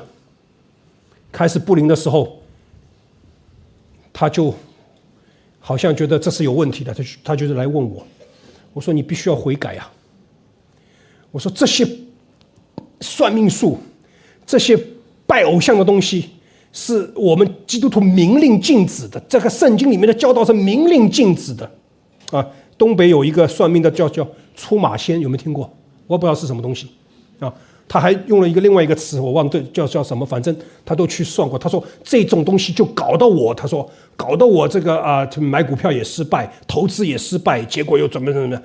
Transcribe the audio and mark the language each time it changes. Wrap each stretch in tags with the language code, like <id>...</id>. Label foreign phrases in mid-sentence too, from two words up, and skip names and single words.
<zh>開始不靈的時候，他就好像覺得這是有問題的，他就是來問我。我說你必須要悔改呀。我說這些算命術，這些拜偶像的東西，是我們基督徒明令禁止的，這個聖經裡面的教導是明令禁止的啊。東北有一個算命的叫出馬仙，有沒有聽過？我不知道是什麼東西啊。他還用了另外一個詞，我忘了叫什麼，反正他都去算過。他說這種東西就搞到我，他說搞得我這個買股票也失敗，投資也失敗，結果又怎麼樣？</zh>